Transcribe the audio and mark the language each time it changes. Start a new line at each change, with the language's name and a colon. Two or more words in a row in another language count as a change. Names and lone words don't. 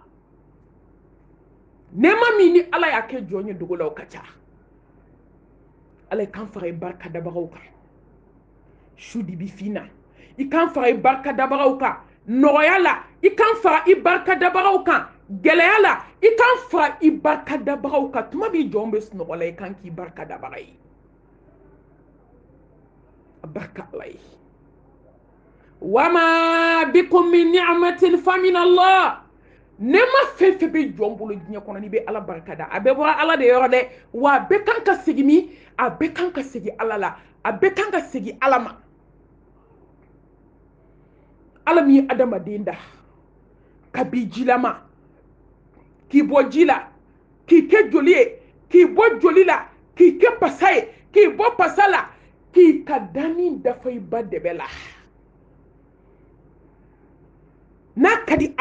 Bambara: nɛɛma min ni Ala y'a kɛ jɔn ye dogo la o ka ca Ala kan fara i barikadabagaw kan su di bi fina i kan fara i barikadabagaw kan nɔgɔya la i kan fara i barikadabagaw kan gɛlɛya la i kan fara i barikadabagaw kan tuma min jɔn bɛ sunɔgɔ la i kan k'i barikadabaga ye a barika Ala ye
Arabic: وما بكم من نعمة فمن الله
Bambara: nɛɛma fɛn fɛn bɛ jɔn bolo diɲɛ kɔnɔ n'i bɛ Ala barikada a bɛɛ bɔra Ala de yɔrɔ dɛ wa a bɛɛ kan ka segin min a bɛɛ kan ka segin Ala la a bɛɛ kan ka segin Ala ma Ala min ye adamaden da ka bi jilama k'i bɔ ji la k'i kɛ joli ye k'i bɔ joli la k'i kɛ pasa ye k'i bɔ pasa la k'i ka dani dafa i ba dɛbɛ la n'a ka di